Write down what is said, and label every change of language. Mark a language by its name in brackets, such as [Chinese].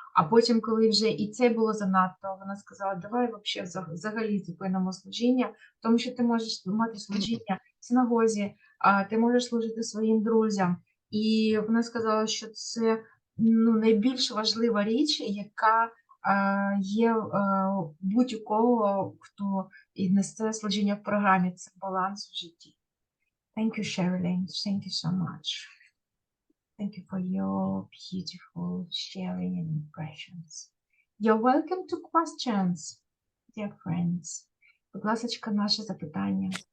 [Ukrainian] А потім, коли вже і це було занадто, вона сказала, давай взагалі зупинимо служіння, тому що ти можеш мати служіння в синагозі, ти можеш служити своїм друзям. І вона сказала, що це найбільш важлива річ, яка є будь-у кого, хто несе служіння в програмі, це баланс в житті. [English] Thank you, Sherilyn. Thank you so much. Thank you for your beautiful sharing and impressions. You're welcome to questions, dear friends. [Ukrainian] Будь ласка, наше запитання.